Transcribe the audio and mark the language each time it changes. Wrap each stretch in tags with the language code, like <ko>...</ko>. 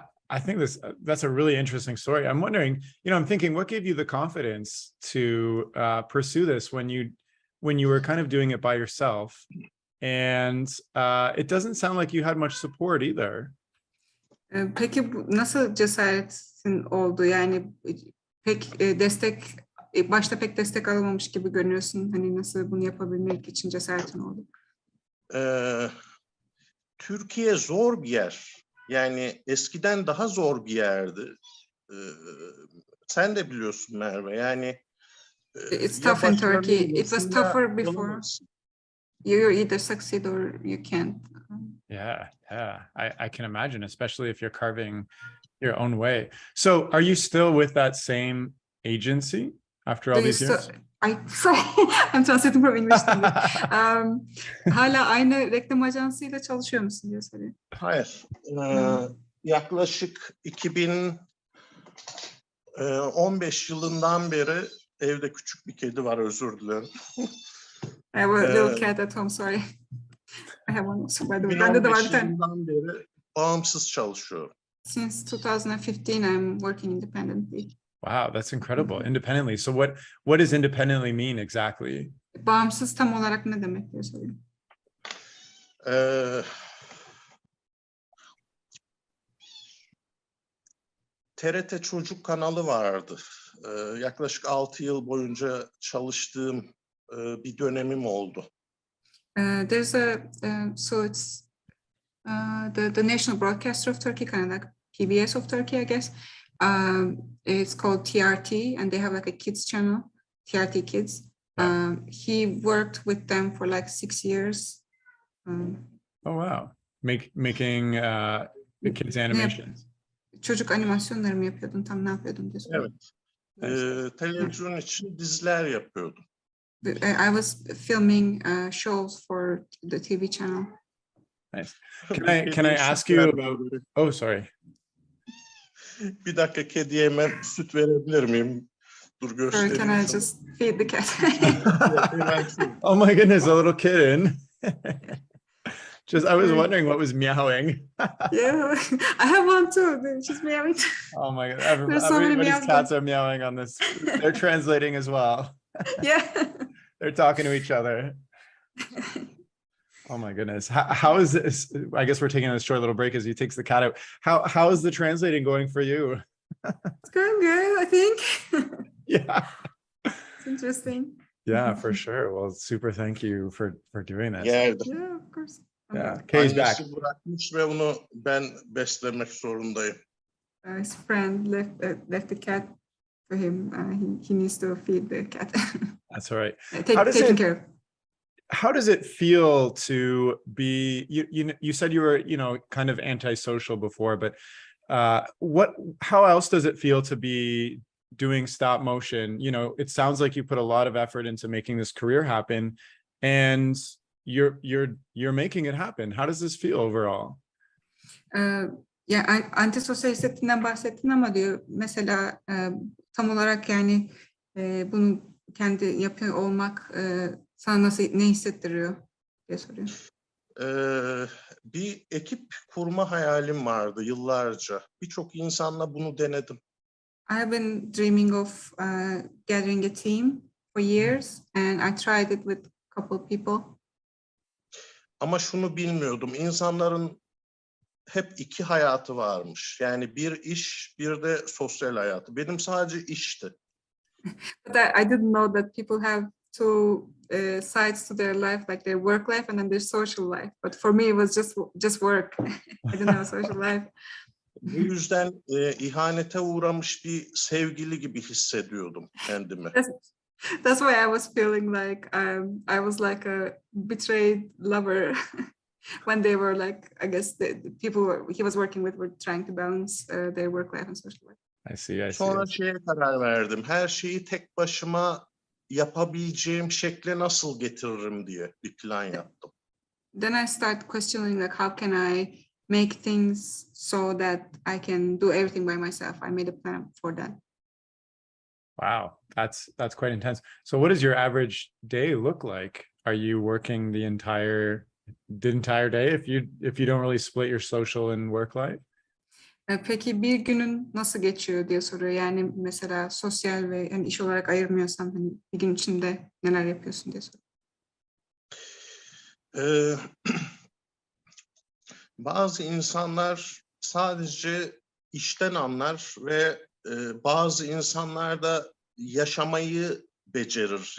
<en>I think that's a really interesting story. I'm wondering, I'm thinking, what gave you the confidence to pursue this when you were kind of doing it by yourself, and it doesn't sound like you had much support either.</en> <tr>Peki nasıl cesaretin oldu? Yani pek başta pek destek alamamış gibi görünüyorsun. Hani nasıl bunu yapabilmek için cesaretin oldu? Türkiye zor bir yer. Yani eskiden daha zor bir yerdi. Sen de biliyorsun Merve. Yani</tr> <en>it's tough in Turkey. It was tougher before. You either succeed or you can't. Yeah. I can imagine, especially if you're carving your own way. So, are you still with that same agency? after all Do you these years? sorry, I'm translating from English to English.</en> <tr>Hala aynı reklam ajansıyla çalışıyor musun diye soruyor. Hayır. Yaklaşık 2015 yılından beri evde küçük bir kedi var, özür dilerim.</tr> <en>I have a little cat at home, sorry. I have one also, by the way.</en> <tr>Bende de var 2015 bir tane. yılından beri bağımsız çalışıyorum.</tr> <en>Since 2015, I'm working independently. Wow, that's incredible. Independently. So what does independently mean exactly?</en> <tr>Bağımsız tam olarak ne demek diye soruyor. TRT Çocuk kanalı vardı. Yaklaşık 6 yıl boyunca çalıştığım bir dönemim oldu.</tr> <en>There's so it's the national broadcaster of Turkey, kind of like PBS of Turkey, I guess. It's called TRT, and they have like a kids channel, TRT Kids. He worked with them for like 6 years. Oh, wow. Making the kids animations.</en> <tr>Çocuk animasyonları mı yapıyordun? Tam ne yapıyordun diye soruyor. Evet. Televizyon için diziler yapıyordum.</tr> <en>I was filming shows for the TV channel. Nice. Can I ask you about? Oh, sorry.</en> <tr>Bir dakika, kediye hemen süt verebilir miyim? Dur göstereyim.</tr> <en>Sorry, can I just feed the cat? Oh my goodness, a little kitten. Just, I was wondering what was meowing. Yeah, I have one too. She's meowing. Oh my God, There's so many everybody's meows. cats are meowing on this. They're translating as well. Yeah. They're talking to each other. Oh my goodness. How is this? I guess we're taking a short little break as he takes the cat out. How is the translating going for you? It's going good, I think. Yeah. It's interesting. Yeah, for sure. Well, super thank you for doing this.</en> <tr>Geldi.</tr> <en>Yeah, of course. Yeah. Kay's back.</en> <tr>Annesi bırakmış ve onu ben beslemek zorundayım.</tr> <en>His friend left the cat for him. He needs to feed the cat. That's all right. Taking care of. How does it feel to be, you said you were, kind of antisocial before, but how else does it feel to be doing stop motion? It sounds like you put a lot of effort into making this career happen, and you're making it happen. How does this feel overall?</en> <tr>Ya antisosyal hissettiğinden bahsettin ama diyor mesela tam olarak yani bunu kendi yapıyor olmak sana ne hissettiriyor diye soruyor. Bir ekip kurma hayalim vardı yıllarca. Birçok insanla bunu denedim.</tr> <en>I have been dreaming of gathering a team for years, and I tried it with a couple of people.</en> <tr>Ama şunu bilmiyordum. İnsanların hep iki hayatı varmış. Yani bir iş, bir de sosyal hayatı. Benim sadece işti.</tr> <en>But I didn't know that people have two sides to their life, like their work life and then their social life. But for me, it was just work. I didn't have a social life.</en> <tr>Bu yüzden ihanete uğramış bir sevgili gibi hissediyordum kendimi.</tr> <en>That's why I was feeling like I was like a betrayed lover when they were like, I guess the people he was working with were trying to balance their work life and social life. I see.</en> <tr>Sonra şeye karar verdim. Her şeyi tek başıma yapabileceğim şekle nasıl getiririm diye bir plan yaptım.</tr> <en>Then I start questioning like how can I make things so that I can do everything by myself. I made a plan for that. Wow, that's quite intense. So what does your average day look like? Are you working the entire day if you don't really split your social and work life?</en> <tr>Peki bir günün nasıl geçiyor diye soruyor. Yani mesela sosyal ve yani iş olarak ayırmıyorsan hani bir gün içinde neler yapıyorsun diye soruyor. Bazı insanlar sadece işten anlar ve bazı insanlar da yaşamayı becerir.</tr>